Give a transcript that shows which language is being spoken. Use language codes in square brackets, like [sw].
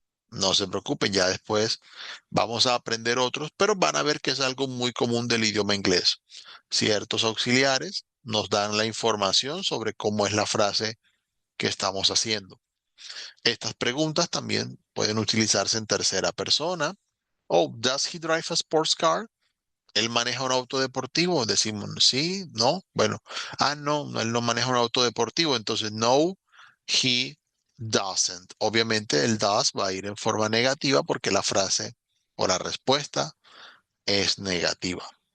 [es] No se preocupen, ya después vamos a aprender otros, pero van a ver que es algo muy común del idioma inglés. Ciertos auxiliares nos dan la información sobre cómo es la frase que estamos haciendo. Estas preguntas también pueden utilizarse en tercera persona. [en] Oh, does he drive a sports car? [es] ¿Él maneja un auto deportivo? Decimos, sí, no. Bueno, no, él no maneja un auto deportivo. Entonces, [en] no, he doesn't. [es] Obviamente, el does va a ir en forma negativa porque la frase o la respuesta es negativa.